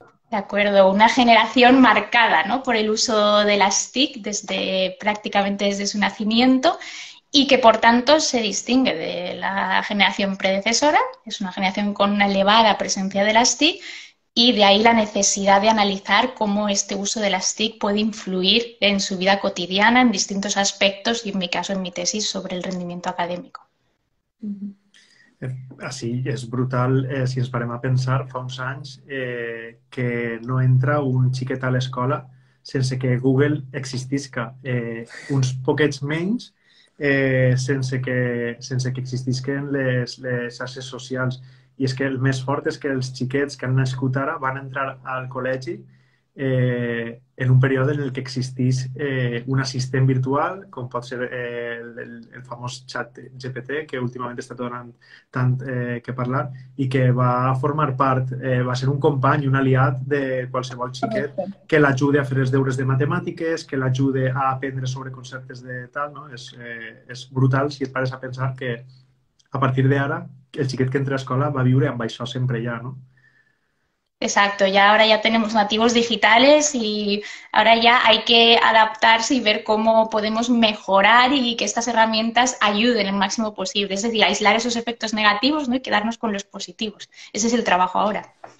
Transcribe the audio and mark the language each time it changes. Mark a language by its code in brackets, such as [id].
[es] De acuerdo, una generación marcada, ¿no?, por el uso de las TIC prácticamente desde su nacimiento y que por tanto se distingue de la generación predecesora. Es una generación con una elevada presencia de las TIC y de ahí la necesidad de analizar cómo este uso de las TIC puede influir en su vida cotidiana en distintos aspectos y, en mi caso, en mi tesis sobre el rendimiento académico. [ca] Així, és brutal, si ens parem a pensar, fa uns anys que no entra un xiquet a l'escola sense que Google existisca. Uns poquets menys sense que existisquen les xarxes socials. I és que el més fort és que els xiquets que han nascut ara van entrar al col·legi en un període en el que existís un assistent virtual, com pot ser el famós xat GPT, que últimament està donant tant que parlar, i que va formar part, va ser un company, un aliat de qualsevol xiquet que l'ajude a fer els deures de matemàtiques, que l'ajude a aprendre sobre conceptes de tal, no? És brutal si et pares a pensar que a partir d'ara el xiquet que entra a escola va viure amb això sempre ja, no? [es] Exacto, ya ahora ya tenemos nativos digitales y ahora ya hay que adaptarse y ver cómo podemos mejorar y que estas herramientas ayuden el máximo posible. Es decir, aislar esos efectos negativos, ¿no? Y quedarnos con los positivos. Ese es el trabajo ahora.